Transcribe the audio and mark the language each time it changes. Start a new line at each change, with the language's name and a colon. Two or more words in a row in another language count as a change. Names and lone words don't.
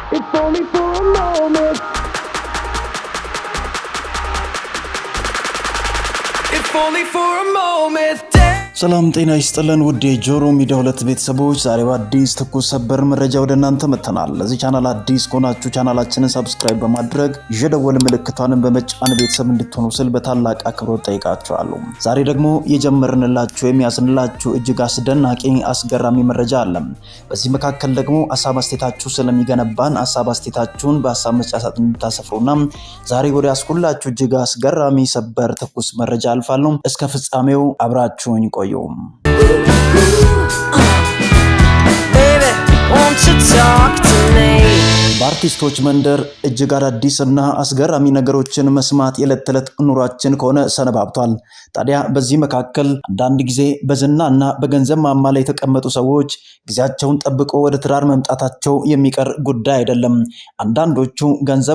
English: only for a moment. If only for a moment.
Amharic: ሰላም ጤና ይስጥልን ውድ የጆሮ ሚዲያ ሁለት ቤተሰቦች፣ ዛሬ በአዲስ ትኩስ ሰበር መረጃ ወደ እናንተ መጥተናል። ለዚህ ቻናል አዲስ ከሆናችሁ ቻናላችንን ሰብስክራይብ በማድረግ የደወል ምልክቷን በመጫን ቤተሰብ እንድትሆኑ ስል በታላቅ አክብሮት ጠይቃችኋለሁ። ዛሬ ደግሞ የጀመርንላችሁ የሚያዝንላችሁ እጅግ አስደናቂ አስገራሚ መረጃ አለ። በዚህ መካከል ደግሞ ሐሳብ አስተያየታችሁ ስለሚገነባን ሐሳብ አስተያየታችሁን በሐሳብ መስጫ ሳጥን እንድታሰፍሩና ዛሬ ወደ ያስኩላችሁ እጅግ አስገራሚ ሰበር ትኩስ መረጃ አልፋለሁ። እስከ ፍጻሜው አብራችሁኝ ቆዩ።
English: Baby, won't you talk to me?
Amharic: በአርቲስቶች መንደር እጅግ አዳዲስና አስገራሚ ነገሮችን መስማት የዕለት ተዕለት ኑሯችን ከሆነ ሰነባብቷል። ታዲያ በዚህ መካከል አንዳንድ ጊዜ በዝናና በገንዘብ ማማ ላይ የተቀመጡ ሰዎች ጊዜያቸውን ጠብቆ ወደ ትዳር መምጣታቸው የሚቀር ጉዳይ አይደለም። አንዳንዶቹ ገንዘብ